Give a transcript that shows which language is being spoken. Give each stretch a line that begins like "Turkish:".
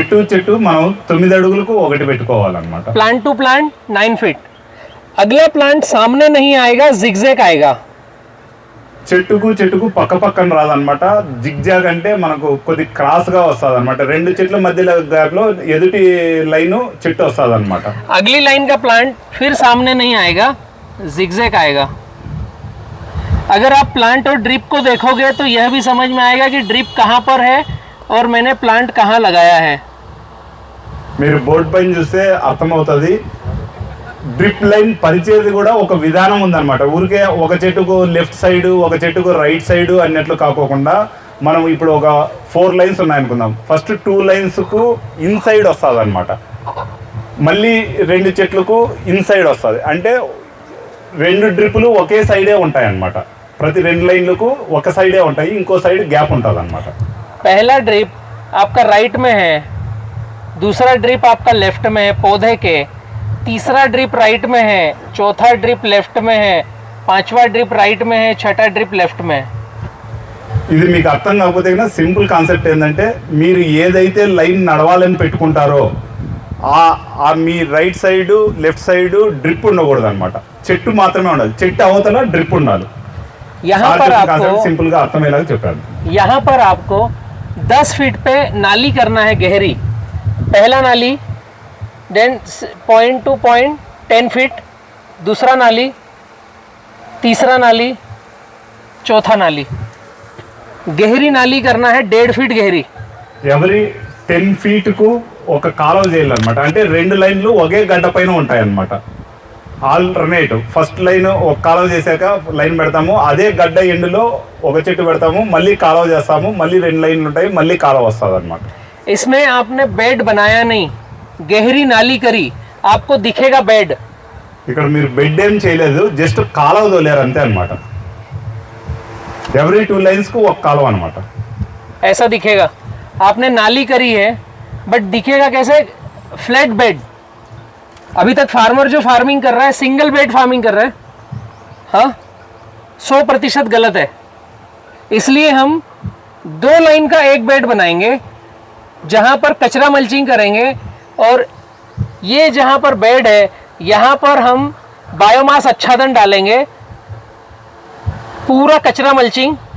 Telugu: చెట్టు మనం 9 అడుగులకు ఒకటి పెట్టుకోవాలన్నమాట.
Hindi: Plant to plant 9 feet. अगला प्लांट सामने नहीं आएगा, जिगजैग आएगा।
Telugu: చెట్టుకు పక్క పక్కన రాదనమాట. జిగ్జాగ్ అంటే మనకు కొద్ది క్రాస్ గా వస్తుంది అనమాట. 2 చెట్ల మధ్యలో గ్యాప్ లో ఎదుటి లైన్ చెట్టు వస్తుంది అనమాట.
Hindi: अगली लाइन का प्लांट फिर सामने नहीं आएगा, जिगजैग आएगा। अगर आप प्लांट और ड्रिप को देखोगे तो यह भी समझ में आएगा कि ड्रिप कहाँ पर है और मैंने प्लांट कहाँ लगाया है।
Telugu: మీరు బోర్డు పైన చూస్తే అర్థమవుతుంది. డ్రిప్ లైన్ పరిచేది కూడా ఒక విధానం ఉందన్నమాట. ఊరికే ఒక చెట్టుకు లెఫ్ట్ సైడ్, ఒక చెట్టుకు రైట్ సైడ్ అన్నట్లు కాకోకుండా మనం ఇప్పుడు ఒక 4 lines ఉన్నాయనుకుందాం. ఫస్ట్ 2 linesకు ఇన్సైడ్ వస్తుంది అనమాట. మళ్ళీ 2 చెట్లకు ఇన్సైడ్ వస్తుంది. అంటే 2 డ్రిప్పులు ఒకే సైడే ఉంటాయి అన్నమాట. ప్రతి 2 లైన్లకు ఒక సైడే ఉంటాయి, ఇంకో సైడ్ గ్యాప్ ఉంటుంది అనమాట.
Hindi: पहला ड्रिप आपका राइट में है, दूसरा ड्रिप आपका लेफ्ट में है पौधे के, तीसरा ड्रिप राइट में है, चौथा ड्रिप लेफ्ट में है, 5वां ड्रिप राइट में है, 6ठा ड्रिप लेफ्ट में है।
Telugu: ఇది మీకు అర్థం కాకపోతే కన్నా సింపుల్ కాన్సెప్ట్ ఏంటంటే, మీరు ఏదైతే లైన్ నడవాలని పెట్టుకుంటారో ఆ మీ right side left side drip ఉండకూడదు అనమాట. చెట్టు మాత్రమే ఉండాలి. చెట్టు అవతల డ్రిప్ ఉండాలి.
Hindi: यहाँ पर आपको
Telugu: సింపుల్ గా అర్థమయ్యేలాగా చెప్పాను.
Hindi: यहाँ पर आपको 10 फीट पे नाली करना है गहरी। पहला नाली, then point two point 10 feet, दूसरा नाली, तीसरा नाली, चौथा नाली। गहरी नाली करना है 1.5 फीट गहरी।
Telugu: ఎవరి 10 feet కు ఒక కాలువ చేయాలన్నమాట. అంటే 2 లైన్లు ఒకే గడ్డ పైన ఉంటాయి అన్నమాట. ఆల్టర్నేట్ ఫస్ట్ లైన్ ఒక కాలువ చేశాక లైన్ పెడతాము, అదే గడ్డ ఎండులో ఒక చెట్టు పెడతాము, మళ్ళీ కాలువ చేస్తాము, మళ్ళీ 2 లైన్లు ఉంటాయి, మళ్ళీ కాలువ వస్తుంది అనమాట.
Hindi: इसमें आपने बेड बनाया नहीं, गहरी नाली करी, आपको दिखेगा बेड।
Telugu: ఇక్కడ మీరు బెడ్ ఏం చేయలేదు, జస్ట్ కాలువ తోలేరు అంతే అనమాట. ఎవ్రీ 2 lines కు ఒక కాలువ అనమాట.
Hindi: ऐसा दिखेगा। आपने नाली करी है बट दिखेगा कैसे, फ्लैट बेड। अभी तक फार्मर जो फार्मिंग कर रहा है सिंगल बेड फार्मिंग कर रहा है, हाँ 100% गलत है। इसलिए हम 2 लाइन का एक बेड बनाएंगे, जहाँ पर कचरा मल्चिंग करेंगे, और ये जहाँ पर बेड है यहाँ पर हम बायोमास आच्छादन डालेंगे, पूरा कचरा मल्चिंग।